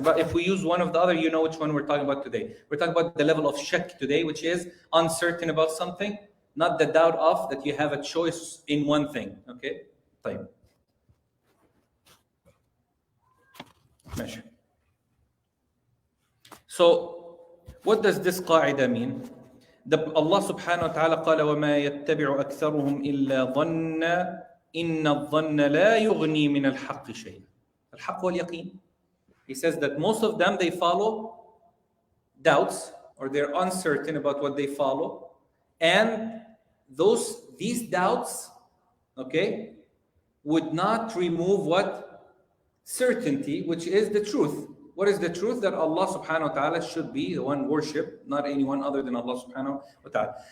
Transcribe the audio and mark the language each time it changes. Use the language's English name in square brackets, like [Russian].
[English] But if we use one of the other, you know which one we're talking about today. We're talking about the level of shak today, which is uncertain about something, not the doubt of that you have a choice in one thing. Okay? [Arabic] طيب. ماشي. [English] So, what does this قاعدة mean? [Arabic] Allah subhanahu wa ta'ala قال وما يتبع أكثرهم إلا ظن إن الظن لا يغني من الحق شيئا. الحق واليقين. [English] He says that most of them, they follow doubts, or they're uncertain about what they follow, and these doubts, okay, would not remove what? Certainty, which is the truth. What is the truth? That Allah subhanahu wa ta'ala should be the one worshipped, not anyone other than Allah subhanahu wa ta'ala.